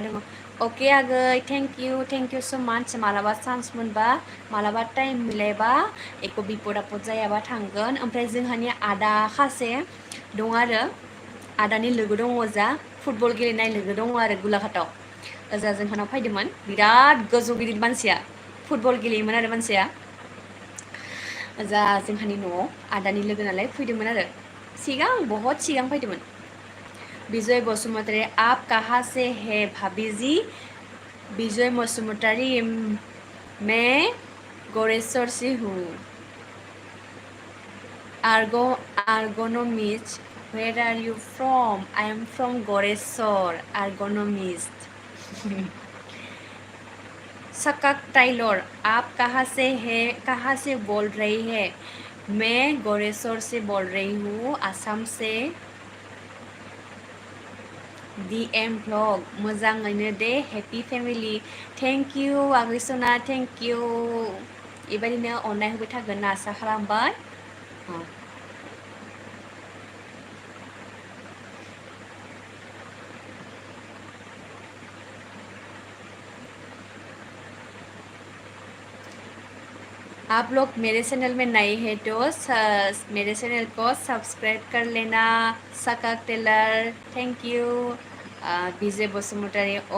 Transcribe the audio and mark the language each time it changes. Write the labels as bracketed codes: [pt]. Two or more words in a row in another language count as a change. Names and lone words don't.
[brx] दङ अके आगै [en] thank you so much [brx] मालाबा चान्स मोनबा मालाबा टाइम मिलायबा एख' बिपद आफद जायाबा थांगोन ओमफ्राय जोंहानि आदा खासे दं आरो आदानि लोगो दङ ओजा फुटबल गेलेनाय लोगो दङ आरो गलाघाटआव ओजा जोंहानाव फैदोंमोन बिराद गोजौ गिदिर मानसिया फुटबल गेलेयोमोन आरो मानसिया जा जोंहानि न'आव आदानि लोगो नालाय फैदोंमोन आरो बहुत सिगां फैदोंमोन बिजय बसुमतारी [hi] आप कहाँ से है भाभी जी बिजय बसुमतारी मैं गोरेश्वर से हूँ [brx] Argonomist, [en] where are you from? [brx] I am from Goresor, Argonomist. सकक टाइलर [hi] आप कहाँ से बोल रही है मैं गोरेश्वर से बोल रही हूँ आसाम से [en] DM vlog [brx] मोजाङैनो दे [en] happy family thank you [brx] आगै सना [en] thank you [brx] बेबायदिनो अननाय होबाय थागोन होनना आसा खालामबाय [hi] आप लोग मेरे चैनल में नए हैं तो मेरे चैनल को सब्सक्राइब कर लेना सकक टेलर [en] thank you [hi] विजय बसुमतारी